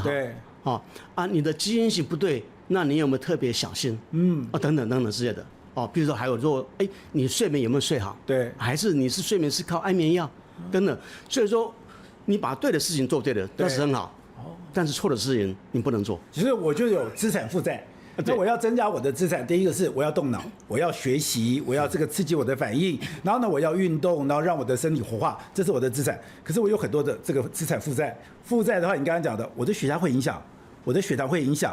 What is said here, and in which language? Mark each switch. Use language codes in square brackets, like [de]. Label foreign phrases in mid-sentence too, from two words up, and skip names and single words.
[zh] 对，你的基因型不对，那你有沒有特別小心？等等之類的。譬如說還有說，你睡眠有沒有睡好？對，還是你是睡眠是靠安眠藥？等等。所以說，你把对的事情做对了，那是很好。但是錯的事情你不能做。其實我就有資產負債。那我要增加我的資產，第一個是我要動腦，我要學習，我要這個刺激我的反應，然後呢，我要運動，然後讓我的身體活化，這是我的資產。可是我有很多的這個資產負債，負債的話，你剛剛講的，我的血壓會影響，我的血糖會影響。